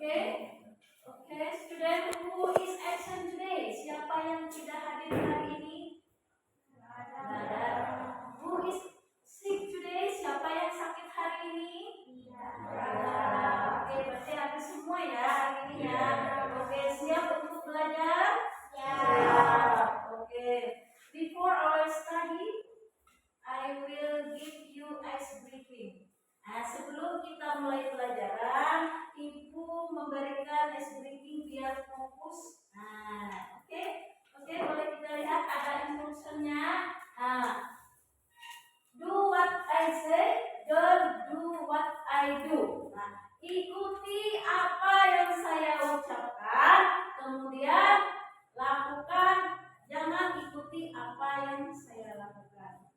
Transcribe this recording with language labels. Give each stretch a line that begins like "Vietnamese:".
English: Oke, student, who is absent today?
Indonesian: Siapa yang tidak hadir hari ini? Tidak ada.
English: Who is sick today?
Indonesian: Siapa yang sakit hari ini? Tidak ada. Oke, berarti habis semua ya hari ini ya. Oke, siap untuk belajar? Siap. Oke.
English: Before our study, I will give you ice briefing.
Indonesian: Nah, sebelum kita mulai pelajaran, Ibu memberikan ice briefing biar fokus. Nah, oke, boleh kita lihat ada instructionnya.
English: Nah, do what I say, don't do what I do.
Indonesian: Nah, ikuti apa yang saya ucapkan, kemudian lakukan. Jangan ikuti apa yang saya lakukan.